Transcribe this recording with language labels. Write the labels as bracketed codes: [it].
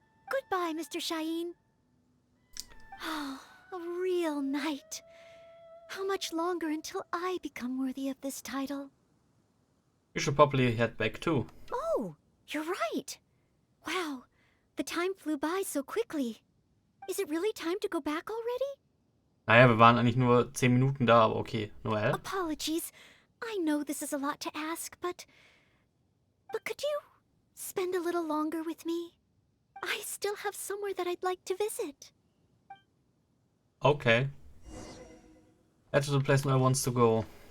[en] Goodbye, Mr. Shaheen. Oh, a real knight. How much longer until I become worthy of this title? You should probably head back too. Oh, you're right. Wow, the time flew by so quickly. Is it really time to go back already? [de] Naja, wir waren eigentlich nur 10 Minuten da, aber okay. [en] Noel? Apologies. I know this is a lot to ask, but could you spend a little longer with me? I still have somewhere that I'd like to visit. Okay. Head to the place Noel wants to go.